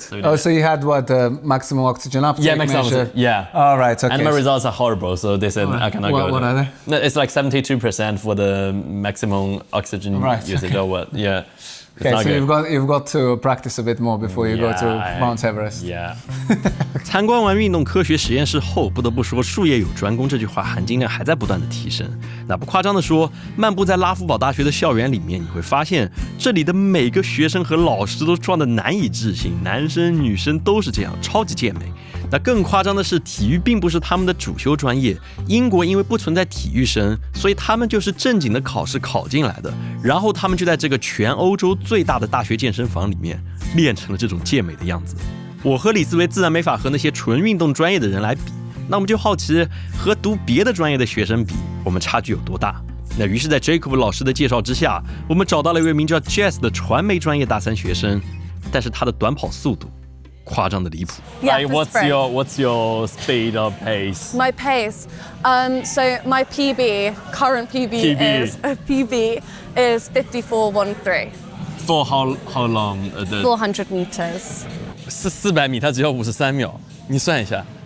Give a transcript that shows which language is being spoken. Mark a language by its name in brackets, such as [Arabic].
[English] So you had what, maximum oxygen uptake measure? Yeah. All right, okay. And my results are horrible, so they said I cannot go. What are they? No, it's like 72% for the maximum oxygen usage or what? Yeah. Okay, so you've got to practice a bit more before you go to Mount Everest. Yeah. [Chinese] 参观完运动科学实验室后，不得不说术业有专攻这句话含金量还在不断的提升。那不夸张的说，漫步在拉夫堡大学的校园里面，你会发现这里的每个学生和老师都壮得难以置信，男生女生都是这样，超级健美。那更夸张的是，体育并不是他们的主修专业。英国因为不存在体育生，所以他们就是正经的考试考进来的。然后他们就在这个全欧洲最大的大学健身房里面练成了这种健美的样子。我和李思维自然没法和那些纯运动专业的人来比，那我们就好奇和读别的专业的学生比，我们差距有多大？那于是，在 Jacob 老师的介绍之下，我们找到了一位名叫 Jess 的传媒专业大3学生，但是他的短跑速度夸张的离谱。 [English] Like what's your speed or pace? My pace. So my current PB is 54.13. For how long? 400 meters. [Chinese] 是400米，它只要53秒。你算一下。